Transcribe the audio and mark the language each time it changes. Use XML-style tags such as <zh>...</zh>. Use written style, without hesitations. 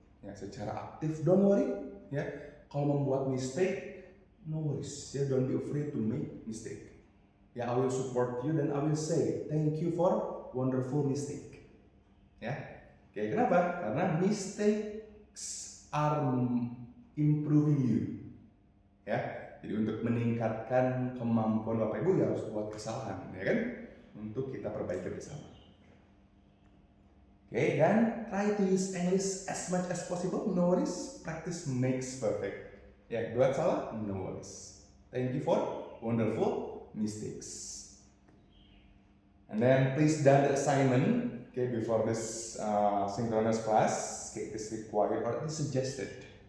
<id>Ya, secara aktif,</id> <en>don't worry.</en> <id>Ya, kalau membuat mistake,</id> <en>no worries. Ya, don't be afraid to make mistake. Ya, I will support you dan I will say thank you for wonderful mistake.</en> <id>Ya, oke, kenapa? Karena</id> <en>mistakes are improving you.</en> <id>Ya, jadi untuk meningkatkan kemampuan Bapak Ibu ya harus buat kesalahan, ya kan? Untuk kita perbaiki bersama.</id> <en>Oke, dan try to use English as much as possible. No worries, practice makes perfect.</en> <id>Ya, buat salah,</id> <en>no worries. Thank you for wonderful mistakes. And then please done the assignment. Okay, before this synchronous class, it is required or it is suggested.</en>